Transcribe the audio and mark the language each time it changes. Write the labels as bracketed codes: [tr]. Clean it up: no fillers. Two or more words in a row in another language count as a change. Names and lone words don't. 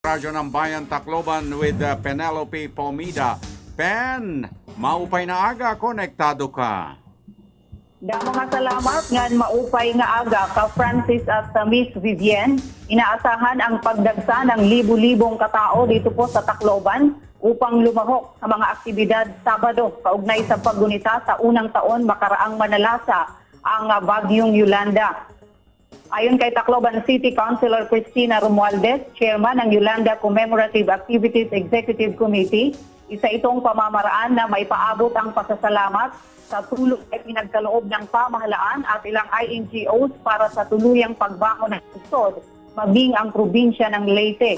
[tl] Radyo ng Bayan Tacloban with Penelope Pomida. [war] Pen, maupay na aga, konektado ka. Damo nga salamat ngan maupay nga aga ka Francis at sa Miss Vivienne. [tl] Inaasahan ang pagdagsa ng libu-libong katao dito po sa Tacloban upang lumahok sa mga aktibidad Sabado kaugnay sa paggunita sa unang taon makaraang manalasa ang Bagyong Yolanda. Ayon kay Tacloban City Councilor Cristina Romualdez, Chairman ng Yolanda Commemorative Activities Executive Committee, isa itong pamamaraan na maipaabot ang pasasalamat sa tulong ay pinagkaloob ng pamahalaan at ilang INGOs para sa tuluyang pagbangon ng lungsod, maging ang probinsya ng Leyte.